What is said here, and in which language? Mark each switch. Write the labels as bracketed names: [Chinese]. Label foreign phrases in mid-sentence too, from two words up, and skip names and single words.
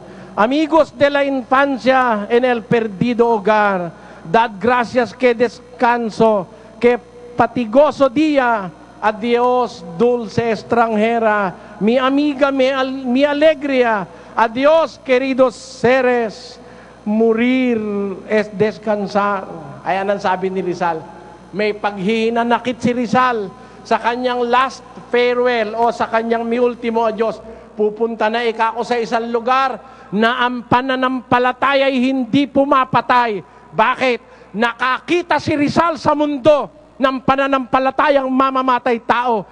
[Spanish] Amigos de la infancia en el perdido hogar, dad gracias que descanso, que fatigoso día. Adiós, dulce extranjera, mi amiga, mi alegría. Adiós, queridos seres, morir es descansar. [Filipino] Ayan ang sabi ni Rizal. May paghihinanakit si Rizal sa kanyang [English] last farewell [Filipino] o sa kanyang [Spanish] mi ultimo adios. [Filipino] Pupunta na ako sa isang lugar na ang pananampalataya ay hindi pumapatay. Bakit? Nakakita si Rizal sa mundo ng pananampalatayang mamamatay tao.